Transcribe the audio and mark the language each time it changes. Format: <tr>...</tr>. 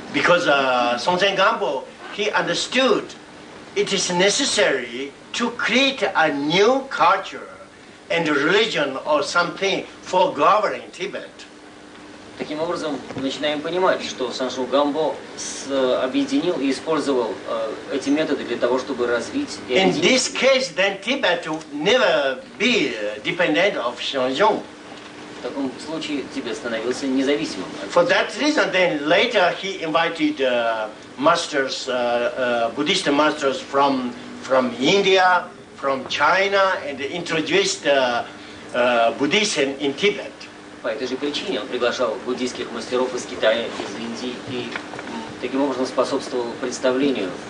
<en>Because Song Gampo, he understood it is necessary to create a new culture and religion or something for governing Tibet.</en> <ru>Таким образом, мы начинаем понимать, что Саншу Гамбо объединил и использовал эти методы для того, чтобы развить и</ru> <en>In</en> <ru>объединить.</ru> <en>this case, then Tibet will never be dependent of Shanzhong.</en> <ru>В таком случае Тибет становился независимым.</ru> <en>For that reason, then later he invited masters, Buddhist masters from India, from China, and introduced Buddhism in Tibet.</en> <ru>По этой же причине он приглашал буддийских мастеров из Китая, из Индии и таким образом способствовал представлению.</ru>